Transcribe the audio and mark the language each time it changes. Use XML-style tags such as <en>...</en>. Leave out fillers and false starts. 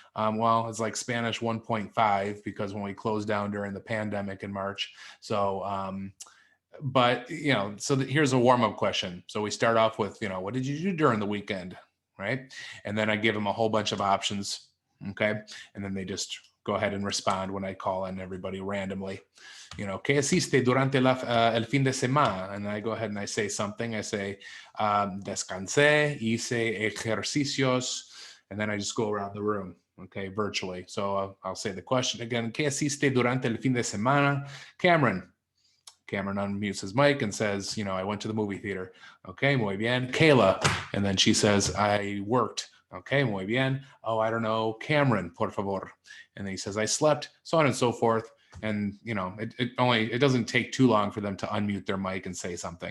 <en>Well, it's like Spanish 1.5 because when we closed down during the pandemic in March. So, but here's a warm up question. So we start off with, what did you do during the weekend? Right. And then I give them a whole bunch of options. Okay. And then they just go ahead and respond when I call on everybody randomly.</en> <es>¿Qué hiciste durante el fin de semana?</es> <en>And I go ahead and I say something. I say,</en> <es>descansé, hice ejercicios,</es> <en>and then I just go around the room, okay, virtually. So I'll say the question again.</en> <es>¿Qué hiciste durante el fin de semana?</es> <en>Cameron unmutes his mic and says, I went to the movie theater. Okay,</en> <es>muy bien.</es> <en>Kayla, and then she says, I worked. Okay,</en> <es>muy bien.</es> <en>Oh, I don't know. Cameron,</en> <es>por favor.</es> <en>And then he says, I slept, so on and so forth. And, it doesn't take too long for them to unmute their mic and say something.</en>